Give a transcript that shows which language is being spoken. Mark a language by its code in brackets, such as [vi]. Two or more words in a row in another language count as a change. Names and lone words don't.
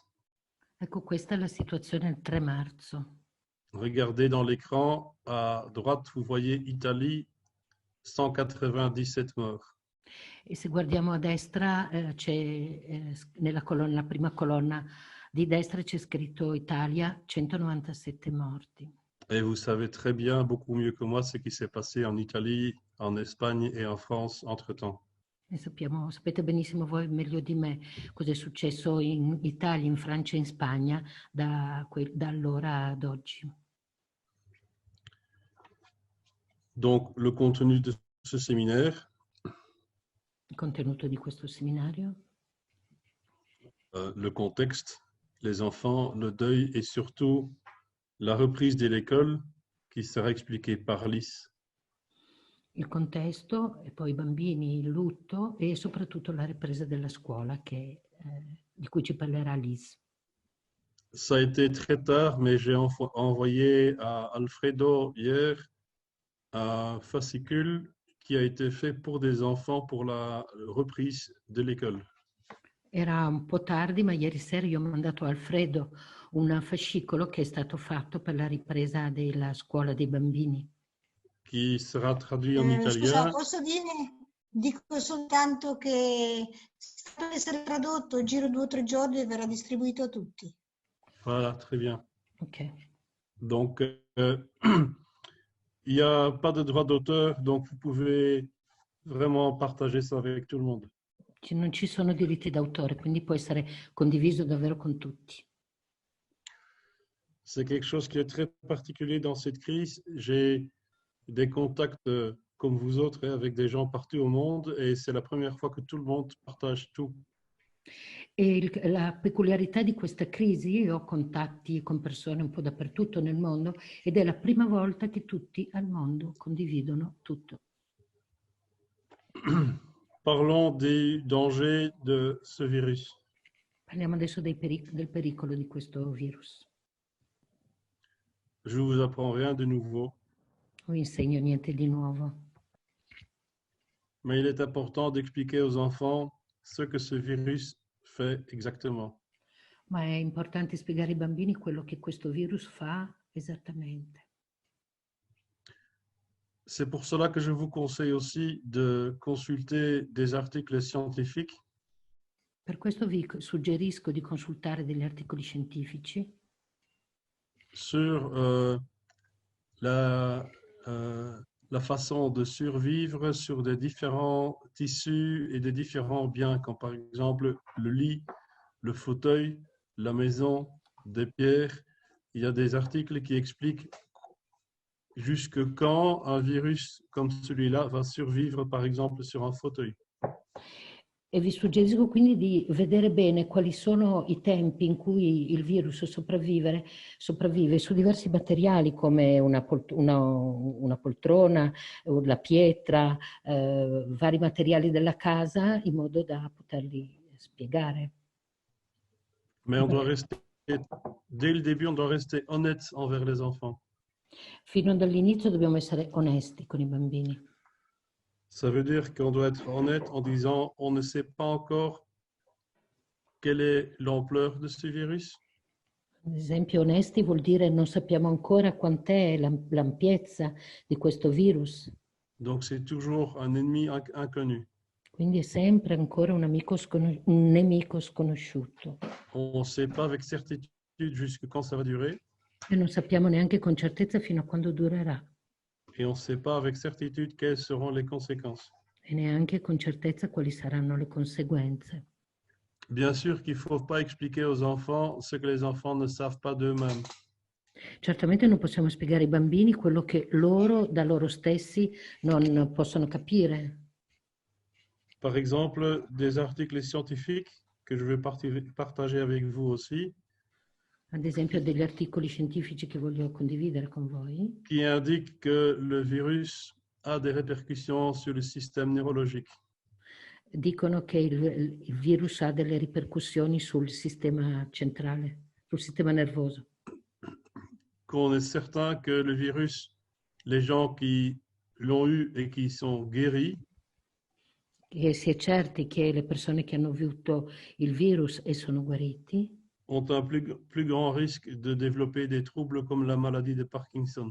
[it] Ecco, questa è la situazione il 3 marzo. [fr] Regardez dans l'écran, à droite, vous voyez Italie, 197 morts. [it] E se guardiamo a destra, nella prima colonna di destra c'è scritto Italia, 197 morti. [fr] Et vous savez très bien, beaucoup mieux que moi, ce qui s'est passé en Italie, en Espagne et en France entre-temps. [it] E sapete benissimo voi meglio di me cosa è successo in Italia, in Francia e in Spagna da allora ad oggi. [fr] Donc, le contenu de ce séminaire, [it] Il contenuto di questo seminario, [fr] le contexte, les enfants, le deuil et surtout la reprise de l'école qui sera expliquée par Lys. [it] il contesto e poi i bambini, il lutto e soprattutto la ripresa della scuola di cui ci parlerà Lys. [fr] Ça a été très tard, mais j'ai envoyé à Alfredo hier un fascicule qui a été fait pour des enfants pour la reprise de l'école. [it] Era un po' tardi, ma ieri sera io ho mandato a Alfredo un fascicolo che è stato fatto per la ripresa della scuola dei bambini. [fr] Qui sera traduit en [it] Scusa, [fr] italien. [it] posso dire? Dico soltanto che sta per essere tradotto, giro 2 o 3 giorni e verrà distribuito a tutti. [fr] Voilà, très bien. Ok. Donc, il n'y a pas de droit d'auteur, donc vous pouvez vraiment partager ça avec tout le monde. [it] Non ci sono diritti d'autore, quindi può essere condiviso davvero con tutti. [fr] C'est quelque chose qui est très particulier dans cette crise. J'ai des contacts comme vous autres avec des gens partout au monde et c'est la première fois que tout le monde partage tout. [it] E la peculiarità di questa crisi, io ho contatti con persone un po' dappertutto nel mondo ed è la prima volta che tutti al mondo condividono tutto. [fr] Parlons des dangers de ce virus. [it] Parliamo adesso del pericolo di questo virus. [fr] Je vous apprends rien de nouveau, [it] Non vi insegno niente di nuovo, [fr] mais il est important d'expliquer aux enfants ce que ce virus fait exactement. [it] ma è importante spiegare ai bambini quello che questo virus fa esattamente. [fr] C'est pour cela que je vous conseille aussi de consulter des articles scientifiques [it] Per questo vi suggerisco di consultare degli articoli scientifici [fr] sur la façon de survivre sur des différents tissus et des différents biens, comme par exemple le lit, le fauteuil, la maison, des pierres. Il y a des articles qui expliquent jusque quand un virus comme celui-là va survivre, par exemple, sur un fauteuil. [it] e vi suggerisco quindi di vedere bene quali sono i tempi in cui il virus sopravvive su diversi materiali come una poltrona, la pietra, vari materiali della casa in modo da poterli spiegare. [fr] Mais on doit rester, dès le début, on doit rester honnête envers les enfants. [it] Fino dall'inizio dobbiamo essere onesti con i bambini. [fr] Ça veut dire qu'on doit être honnête en disant on ne sait pas encore quelle est l'ampleur de ce virus. [it] Ad esempio, onesti vuol dire non sappiamo ancora quant'è l'ampiezza di questo virus. [fr] Donc, c'est toujours un ennemi inconnu. [it] Quindi è sempre ancora un un nemico sconosciuto. [fr] On ne sait pas avec certitude jusqu'à quand ça va durer. [it] E non sappiamo neanche con certezza fino a quando durerà. [fr] Et on ne sait pas avec certitude quelles seront les conséquences. [it] E neanche con certezza quali saranno le conseguenze. [fr] Bien sûr qu'il ne faut pas expliquer aux enfants ce que les enfants ne savent pas d'eux-mêmes. [it] Certamente non possiamo spiegare ai bambini quello che loro da loro stessi non possono capire. [fr] Par exemple, des articles scientifiques que je vais partager avec vous aussi, [it] Ad esempio degli articoli scientifici che voglio condividere con voi, [fr] qui indiquent que le virus a des répercussions sur le système neurologique. [it] dicono che il virus ha delle ripercussioni sul sistema centrale, sul sistema nervoso. [fr] Qu'on est certain que le virus, les gens qui l'ont eu et qui sont guéris, [it] E si è certi che le persone che hanno avuto il virus e sono guariti [fr] ont un plus grand risque de développer des troubles comme la maladie de Parkinson.